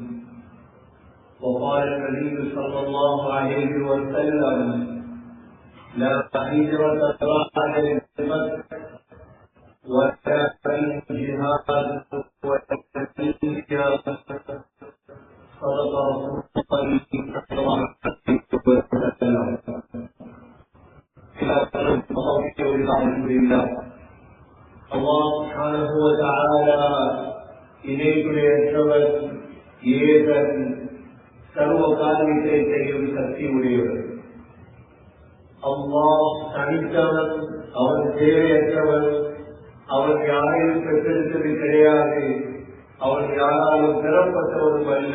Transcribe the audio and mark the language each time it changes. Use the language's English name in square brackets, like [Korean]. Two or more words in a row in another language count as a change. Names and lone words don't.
[Arabic] وقال النبي صلى الله عليه وسلم: لا هجرة بعد الفتح ولكن جهاد وتزكية. صدق رسول الله صلى الله عليه وسلم. الحمد لله. الله سبحانه وتعالى [Tamil] இணைக்குடையவர், ஏகன், சர்வ காரியத்தை செய்யும் சக்தி உடையவர். அல்லாஹ் தனித்தவன், அவன் தேவையற்றவன், அவன் யாரையும் பெற்றெடுத்தது கிடையாது, அவன் யாராலும் பெறப்பட்டவனும் அல்ல.